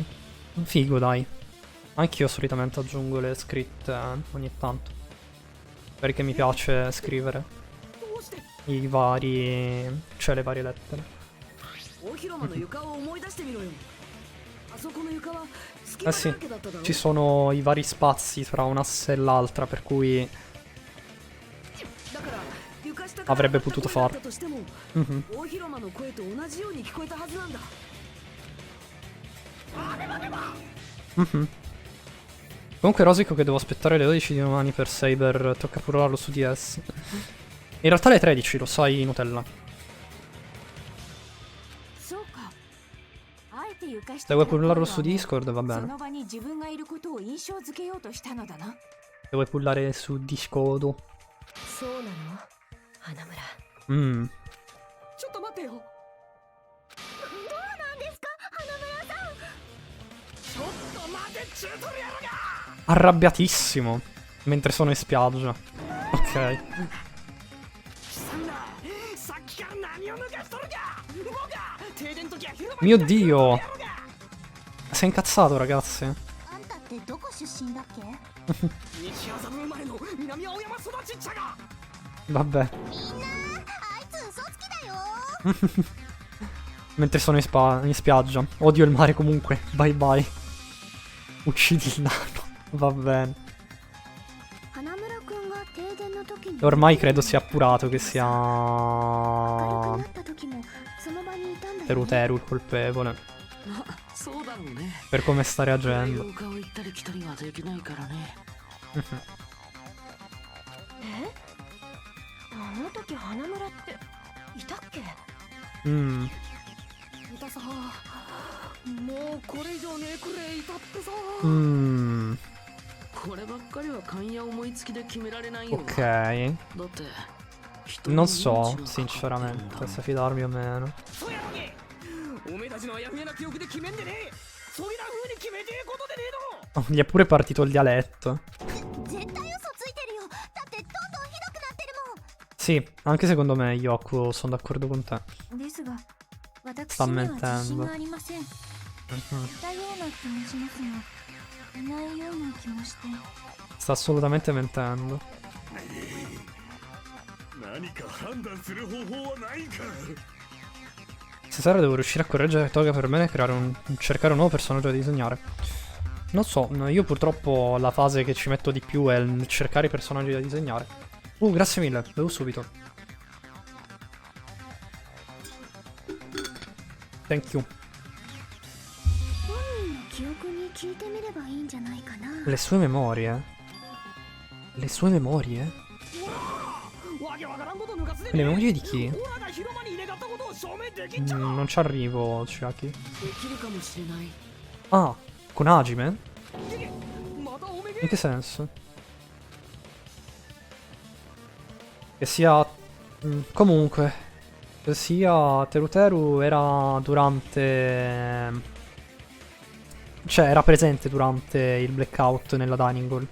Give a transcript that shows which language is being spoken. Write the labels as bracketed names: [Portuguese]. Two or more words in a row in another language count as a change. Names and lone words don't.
[Italian] Figo, dai. Anch'io solitamente aggiungo le scritte ogni tanto. Perché mi piace scrivere [Japanese] どうして [Italian] i vari... cioè le varie lettere. [Japanese] 大広間の床を思い出してみろよ。あそこの床は隙 Eh 間 [Italian] sì, [Japanese] だらけだっただろ。 [Italian] ci sono i vari spazi tra un'asse e l'altra, per cui [Japanese] だから床下から [Italian] avrebbe potuto [Japanese] 声だっ [Italian] farlo. [Japanese] たとしても Mhm. 大広間の声と同じように聞こえたはずなんだ。 Mhm. [Italian] Comunque rosico che devo aspettare le 12 di domani per Saber, tocca purlarlo su DS. In realtà le 13, lo sai Nutella. [Japanese] そうかあえて床下 [Italian] Se vuoi pullarlo su Discord va [Japanese] そ [Italian] bene. [Japanese] の場に自分がいることを印象づけようとしたのだな [Italian] Se vuoi pullare su Discord. [Japanese] そうなの花村 Mm. ちょっと待ってよ。 [Italian] Arrabbiatissimo. Mentre sono in spiaggia. Ok. [Japanese] さんだ。さっきから何を抜かしとるか。僕が停電の時は広場 [Italian] Mio Dio. Si è incazzato, ragazzi. [Japanese] あんたってどこ出身だっけ？西麻布生まれの南青山育ちっちゃが。 [Italian] Vabbè. [Japanese] みんなあいつ嘘つきだよ。 [Italian] Mentre sono in spiaggia. Odio il mare comunque. [English] Bye bye. [Italian] Uccidi il nano. Va bene. [Japanese] 花村くんが停電の時に [Italian] Ormai credo sia appurato che sia [Japanese] 明るくなった時もその場にいたんだよね。 [Italian] Teruteru il colpevole. [Japanese] まあそうだろうね。 [Italian] Per come sta [Japanese] 暗い [Italian] reagendo. [Japanese] 廊下を行ったり来たりはできないからね。あの時花村っていたっけ Mm. いたさ。もうこれ以上ねえくれいたってさ。 Mm. こればっかりは勘や思いつきで決められないよ。 [Italian] Ok. [Japanese] だって人の [Italian] Non so, [Japanese] 命がかかってるんだ [Italian] sinceramente, se fidarmi o meno. [Japanese] そうやのに。おめえたちのあやふやな記憶で決めんでねえ。そういうな風に決めてえことでねえの。 [Italian] Oh, gli è pure partito il dialetto. [Japanese] 絶対嘘ついてるよ。だってどんどんひどくなってるもん。 [Italian] Sì, anche secondo me, Yoko, sono d'accordo con te. [Japanese] ですが私 [Italian] Sta [Japanese] には自信 [Italian] mentendo. [Japanese] がありませんい Mhm. たような気もしますがいないような気もして [Italian] Sta assolutamente mentendo. [Japanese] 何か判断する方法はないか。 [Italian] Stasera devo riuscire a correggere Toga per me e cercare un nuovo personaggio da disegnare. Non so, io purtroppo la fase che ci metto di più è il cercare i personaggi da disegnare. Grazie mille, devo subito. [English] Thank you. [Japanese] 本人の記憶に聞いてみればいいんじゃないかな。 [Italian] Le sue memorie? Le sue memorie? [Japanese] わけわからんこと抜かすで [Italian] Le [Japanese] ねえ。 [Italian] memorie di chi? [Japanese] オラが広場に入れがったことを証明できんじゃん。 [Italian] Non ci arrivo, Chiaki. [Japanese] できるかもしれない。 [Italian] Ah, con Hajime? [Japanese] またおめげ。 [Italian] In che senso? Che sia... comunque... Che sia... Teruteru era durante... Cioè, era presente durante il blackout nella [English] dining hall.